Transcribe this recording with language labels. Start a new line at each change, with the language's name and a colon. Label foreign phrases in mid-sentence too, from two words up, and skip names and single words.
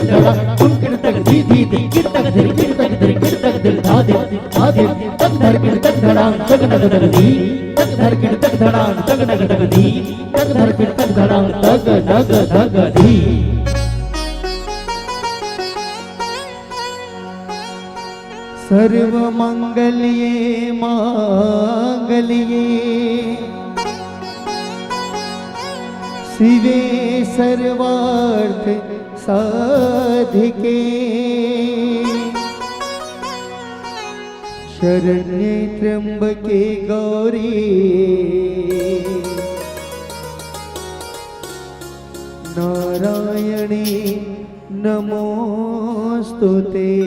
Sanskrit: धरा तुम किड़ तक धी धी धी किड़ तक धर किड़ तक धर किड़ तक धर धा धी तक धर किड़ तक धड़ा तक नग नग धी तक धर किड़ तक धड़ा तक नग नग धी तक धर किड़ तक धड़ा तक नग नग धी। सर्व मंगल्ये मांगल्ये शिवे सर्वार्थ साधिके शरण्ये त्र्यंबके गौरी नारायणी नमोस्तुते।